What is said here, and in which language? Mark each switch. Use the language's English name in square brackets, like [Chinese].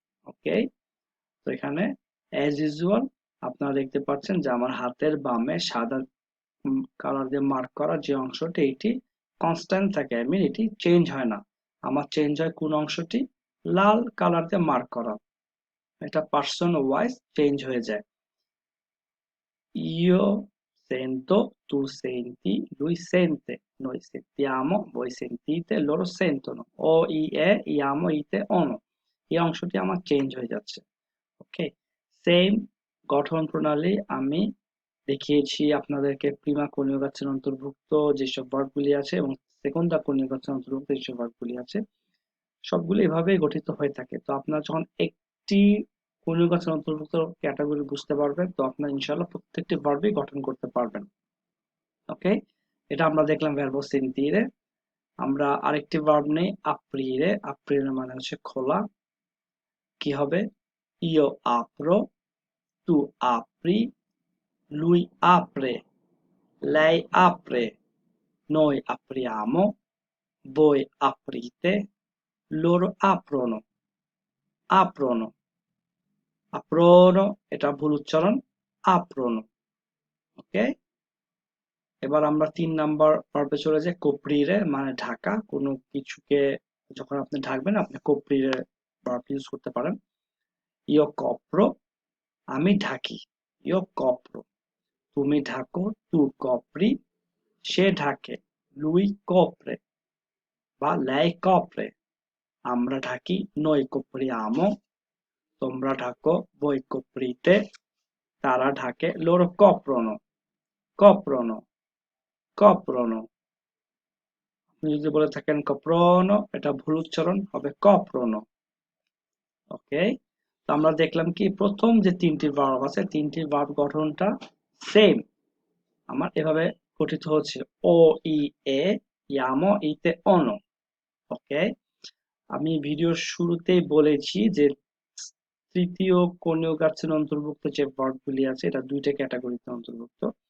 [Bangla] ওকে, তো এখানে as usual আপনারা দেখতে পাচ্ছেন যে আমার হাতের বামে সাদা কালার দিয়ে মার্ক করা যে অংশটি এটি কনস্ট্যান্ট থাকে, আই মিন এটি চেঞ্জ হয় না। আমার চেঞ্জ হয় কোন অংশটি? লাল কালার দিয়ে মার্ক করা, এটা পার্সন ওয়াইজ চেঞ্জ হয়ে যায়। [Italian] Io sento, tu senti, lui sente, noi sentiamo, voi sentite, loro sentono। [Bangla] ও ই এ ই আমো ইতে অনো, এই অংশটি আমার চেঞ্জ হয়ে যাচ্ছে। ওকে, সেম গঠন প্রণালী আমি দেখিয়েছি আপনাদেরকে প্রিমা কনিউগাছের অন্তর্ভুক্ত যেসব ভার্বগুলি আছে এবং সেকন্ডা কনিউগাছের অন্তর্ভুক্ত যেসব ভার্বগুলি আছে সবগুলো এভাবেই গঠিত হয়ে থাকে। তো আপনারা যখন একটি কনিউগাছের অন্তর্ভুক্ত ক্যাটাগরি বুঝতে পারবেন তো আপনারা ইনশাআল্লাহ প্রত্যেকটি ভার্বই গঠন করতে পারবেন। ওকে, এটা আমরা দেখলাম ভার্বো সেন্তিরে। আমরা আরেকটি ভার্ব নেই আপ্রিরে। আপ্রিরে মানে হচ্ছে খোলা। কি হবে? [Italian] ইও আপ্রো, tu apri, lui apre, lei apre, noi apriamo, voi aprite, loro aprono, aprono, aprono, [Bangla] এটা ভুল উচ্চারণ, [Italian] aprono। [Bangla] ওকে, এবার আমরা 3 নাম্বার ভার্বে চলে যাই কোপ্রিরে, মানে ঢাকা। কোনো কিছুকে যখন আপনি ঢাকবেন আপনি কোপ্রিরে ভার্ব ইউজ করতে পারেন। ইও কপ্রো, আমি ঢাকি, ইও কপ্রো। তুমি ঢাকো, তু কপ্রি, সে ঢাকে, লুই কপ্রে বা লাই কপ্রে। আমরা ঢাকি, [Italian] noi copriamo, [Bangla] তোমরা ঢাকো, [Italian] voi coprite, [Bangla] তারা ঢাকে, [Italian] loro coprono, coprono, coprono। [Bangla] আপনি যদি বলে থাকেন coprono, এটা ভুল উচ্চারণ হবে coprono। ওকে, তো আমরা দেখলাম কি প্রথম যে 3টি ভার্ব আছে 3টি ভার্ব গঠনটা সেম আমার এভাবে গঠিত হচ্ছে। ও ই এ ইয়ামো ইতে অনো। ওকে, আমি ভিডিওর শুরুতেই বলেছি যে তৃতীয় কনিউগাছের অন্তর্ভুক্ত যে ভার্বগুলি আছে এটা 2টা ক্যাটাগরিতে অন্তর্ভুক্ত।